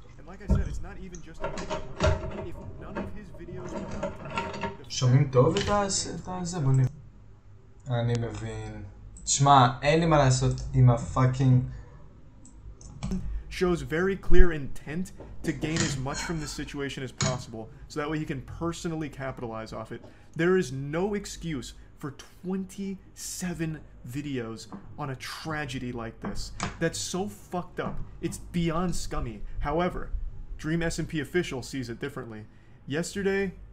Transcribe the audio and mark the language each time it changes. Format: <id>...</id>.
<en>Like I said, it's not even just about money. If none of his videos were</en> <he>שומעים טוב את זה? בוא נראה. אני מבין. תשמע, אין לי מה לעשות עם הפאקינג...</he> <en>shows very clear intent to gain as much from this situation as possible, so that way he can personally capitalize off it. There is no excuse for 27 videos on a tragedy like this. That's so fucked up. It's beyond scummy. However, Dream SMP official sees it differently. Yesterday,</en>